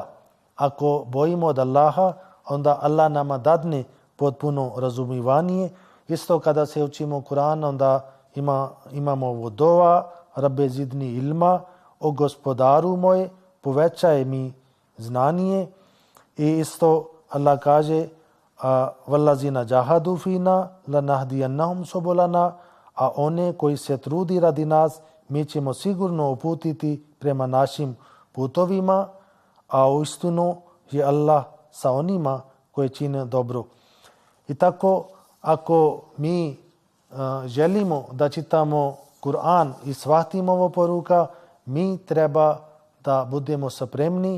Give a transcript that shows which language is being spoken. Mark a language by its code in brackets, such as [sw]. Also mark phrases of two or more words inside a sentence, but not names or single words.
[bs] Ako bojimo od Allaha, onda Allah nama dadne potpuno razumijevanje. Isto kada se učimo Kur'an, onda imamo ovo dova, [ar] رب زدني علما, [bs] o gospodaru moj, povećaj mi znanje. I isto Allah kaže [ar] والذين جاهدوا فينا لنهدينهم سبلنا, [bs] a one koji se trudi radi nas, mi ćemo sigurno uputiti prema našim putovima, a uistinu je Allah sa onima koji čine dobro. I tako, ako mi želimo da čitamo Kur'an i shvatimo ovo poruka, mi treba da budemo spremni.